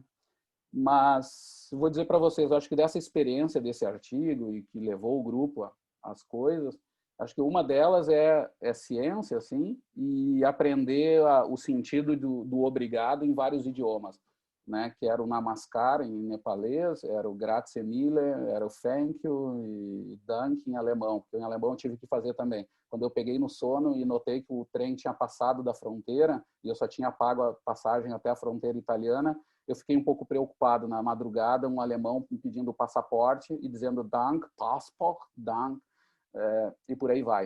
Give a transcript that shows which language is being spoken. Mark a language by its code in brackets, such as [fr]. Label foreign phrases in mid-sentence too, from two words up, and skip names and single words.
[pt] Mas vou dizer para vocês, acho que dessa experiência desse artigo e que levou o grupo às coisas, acho que uma delas é ciência, assim, e aprender o sentido do obrigado em vários idiomas, né? Que era o namaskar em nepalês, era o [it] grazie mille, [pt] era o [en] thank you [pt] e danke em alemão, porque em alemão eu tive que fazer também. Quando eu peguei no sono e notei que o trem tinha passado da fronteira e eu só tinha pago a passagem até a fronteira italiana, eu fiquei um pouco preocupado. Na madrugada, um alemão me pedindo o passaporte e dizendo Dank, Passport, Dank, e por aí vai.